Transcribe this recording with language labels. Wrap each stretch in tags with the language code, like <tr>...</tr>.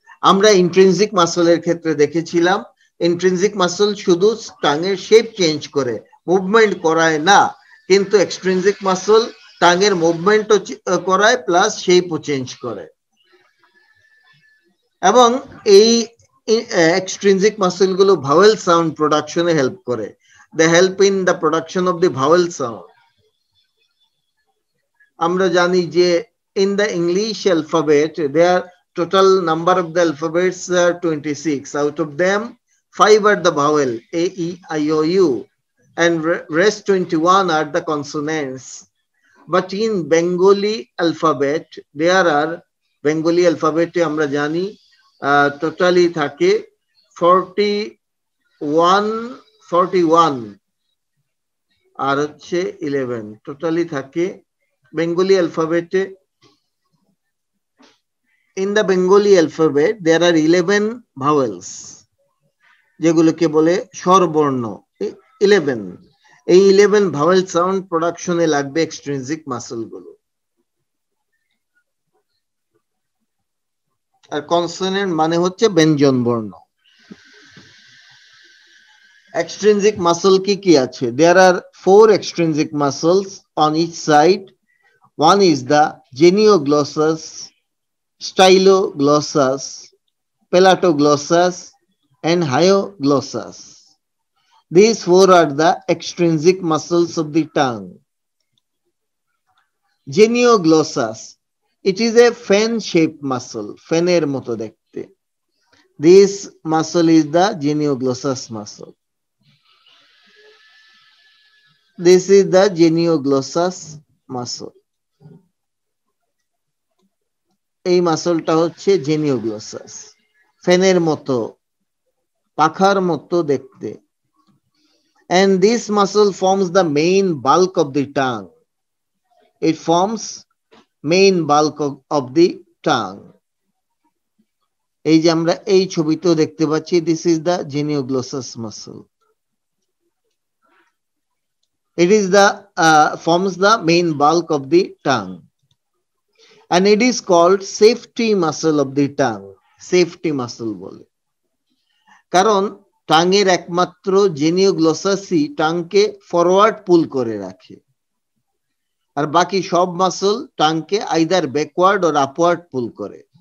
<bn>আমরা ইন্ট্রিনসিক মাসলের ক্ষেত্রে দেখেছিলাম ইন্ট্রিনসিক মাসল শুধু টাঙের শেপ চেঞ্জ করে, মুভমেন্ট করায় না, কিন্তু এক্সট্রিনসিক মাসল টাঙের মুভমেন্টও করায় প্লাস শেপও চেঞ্জ করে। এবং এই এক্সট্রিনসিক মাসলগুলো ভাওয়েল সাউন্ড প্রোডাকশনে হেল্প করে।</bn> <en>They help in the production of the vowel sound.</en> <bn>আমরা জানি যে</bn> <en>in the English alphabet their total number of the alphabets are 26. Out of them 5 are the vowel A, E, I, O, U, and rest 21 are the consonants. But in Bengali alphabet there are, Bengali alphabet</en> <bn>আমরা জানি</bn> <en>totally থাকে 41 আর হচ্ছে 11, টোটালি থাকে Bengali alphabet. In the Bengali alphabet there are 11 vowels</en> <bn>যেগুলোকে বলে স্বরবর্ণ,</bn> <en>11।</en> <bn>এই 11 vowel sound প্রোডাকশনে লাগবে এক্সট্রিনসিক মাসল গুলো। আর কনসোনেন্ট মানে হচ্ছে ব্যঞ্জন বর্ণ। extrinsic muscle ki ache?</bn> <en>There are 4 extrinsic muscles on each side. One is the genioglossus, styloglossus, pelatoglossus, and hyoglossus. These 4 are the extrinsic muscles of the tongue. Genioglossus, it is a fan-shaped muscle,</en> <bn>faner moto dekhte.</bn> <en>This muscle is the genioglossus muscle. This is the genioglossus muscle.</en> <bn>এই মাসলটা হচ্ছে জেনিওগ্লসাস, ফ্যানের মতো, পাখার মতো দেখতে।</bn> <en>And this muscle forms the main bulk of the tongue. It forms main bulk of the tongue.</en> <bn>এই যে আমরা এই ছবিতেও দেখতে পাচ্ছি,</bn> <en>this is the genioglossus muscle. It is the forms the main bulk of the tongue. And it is called safety muscle of the tongue.</en> <bn>Safety muscle বলে, কারণ টাঙের একমাত্র জেনিওগ্লসাসই টাংকে forward পুল করে রাখে, আর বাকি সব muscle টাংকে either backward or upward পুল করে।</bn>